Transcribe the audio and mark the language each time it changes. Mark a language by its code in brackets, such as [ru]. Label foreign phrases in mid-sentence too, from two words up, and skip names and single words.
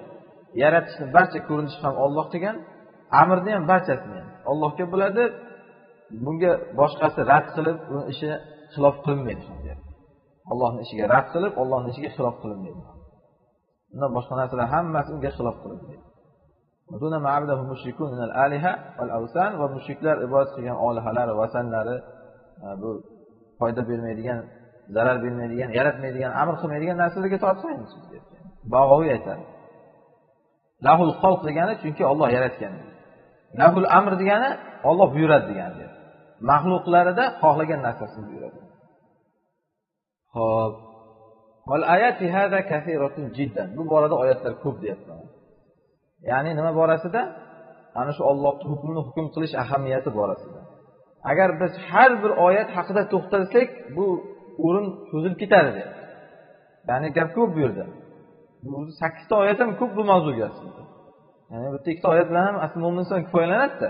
[uz] Yaratishni barcha ko'rinishi ham Alloh degan, amrni ham barchasini Allohga bo'ladi. Bunga boshqasi rad qilib, uni ishi xilof qilinmaydi deyapti. Allohning ishiga rad qilib, Allohning ishiga xilof qilinmaydi. Undan boshqa narsalar hammasi unga xilof qilinmaydi. [ar] Buna معبوده المشركون من الآلهة والأوثان, [uz] va mushriklar ibodat qilgan olihalar va vasanlari bu foyda bermaydigan, zarar bermaydigan, yaratmaydigan, amr qilmaydigan narsalarga tortmaymiz deyapti. Bag'oviy aytadi. [ar] له الخلق [uz] degani chunki Alloh yaratgan. [ar] له الأمر [uz] degani Alloh buyuradi degani. Mahluqlarida xohlagan narsasini buyuradi. Xo'p. [ar] والآيات هذه كثيرة جدا. [uz] Bu borada oyatlar ko'p deyapman. Ya'ni nima borasida? Ana shu Allohning hukmini hukm qilish ahamiyati borasida. Agar biz har bir oyat haqida to'xtalsak, bu o'rin cho'zilib ketadi. Ya'ni gap ko'p bu yerda. Bu 8 ta oyat ham ko'p bu mavzuga aslida. Ya'ni bu 2 ta oyat bilan ham asl mo'minson kifoyalanadi-da.